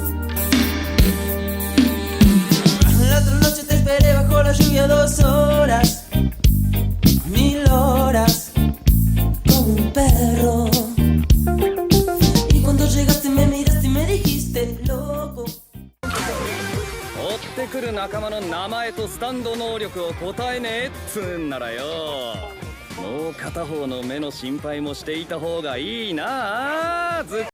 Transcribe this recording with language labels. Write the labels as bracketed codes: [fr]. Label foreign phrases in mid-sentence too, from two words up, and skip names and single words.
[es] La otra noche te esperé bajo la lluvia 2 horas, 1000 horas, como un perro. Y cuando llegaste me miraste y me dijiste, loco. [ja] 追ってくる仲間の名前とスタンド能力を答えねえっつうんならよ、もう片方の目の心配もしていた方がいいなあ。